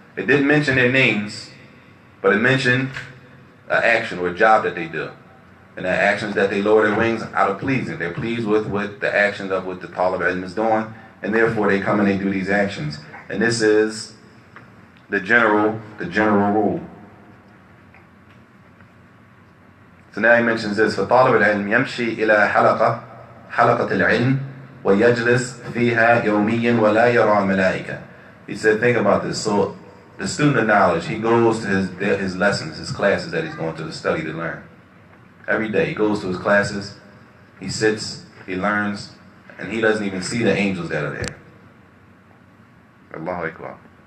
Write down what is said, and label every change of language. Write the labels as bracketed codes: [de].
[en] It didn't mention their names, but it mentioned an action or a job that they do. And the actions that they lower their wings out of pleasing. They're pleased with what the actions of what the talib ilm is doing, and therefore they come and they do these actions. And this is the general rule. So now he mentions this: [ar] فطالب العلم يمشي إلى حلقة العلم ويجلس فيها يوميا ولا يرى الملائكة. [en] He said, think about this. So the student of knowledge, he goes to his lessons, his classes that he's going to study to learn. Every day he goes to his classes, he sits, he learns, and he doesn't even see the angels that are there. Allahu Akbar.